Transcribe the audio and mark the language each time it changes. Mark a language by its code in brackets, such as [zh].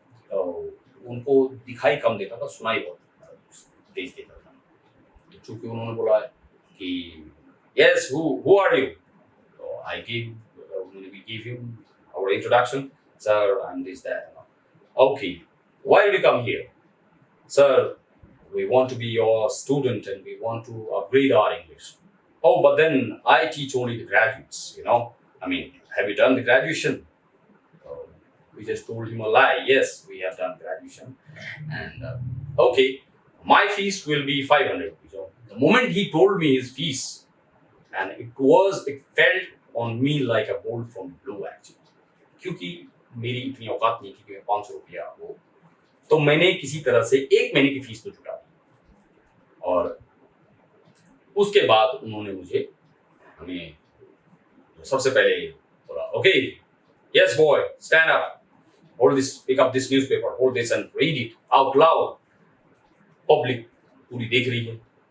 [hi] तो उनको दिखाई कम देता था, सुनाई बहुत तेज देता था। तो चूंकि उन्होंने बोला कि [en] Yes who are you, तो I give him our introduction, sir I am this that. Okay, why did you come here? Sir, we want to be your student and we want to upgrade our English. Oh, but then I teach only the graduates, you know. I mean, have you done the graduation? So we just told him a lie. Yes, we have done graduation. And okay, my fees will be 500. So the moment he told me his fees, and it felt on me like a bolt from blue actually. [hi] क्योंकि मेरी इतनी औकात नहीं थी कि मैं 500 रुपया वो, तो मैंने किसी तरह से 1 महीने की फीस तो जुटा दी। और उसके बाद उन्होंने मुझे हमें सबसे पहले बोला, [en] okay yes boy, stand up, hold this, pick up this newspaper, hold this and read it out loud, [hi] public पूरी देख रही है।